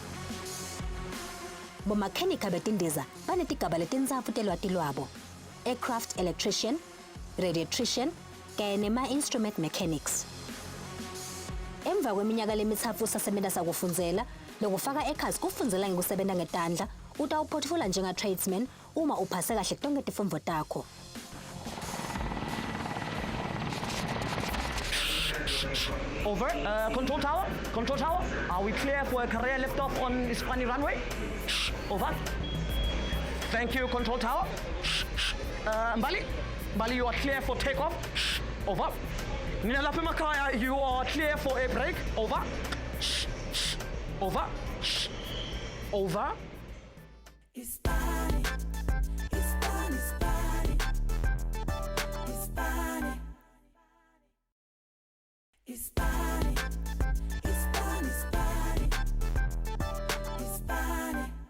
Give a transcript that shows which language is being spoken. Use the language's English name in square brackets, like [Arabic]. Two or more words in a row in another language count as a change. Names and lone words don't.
[Swati] Bomakhenika betindiza banetigaba letintsatfu telwati lwabo: [English] aircraft electrician, radiatrician [Swati] kanye nema-instrument mechanics. Emva kweminyaka lemitsatfu sasebenza sakufundzela lokufaka ekhathi kufundzela ngekusebenza ngetandla utawuphotfula njenga-tradesman uma uphase kahle tonke tifundvo takho. [English] Over. Control tower. Control tower. Are we clear for a career liftoff on Ispani runway? Over. Thank you, control tower. Mbali, you are clear for takeoff. Over. Nina Lapimakaya, you are clear for a break. Over. Over. Over. Ispani, Ispani, Ispani, Ispani, Ispani, Ispani, Ispani, Ispani.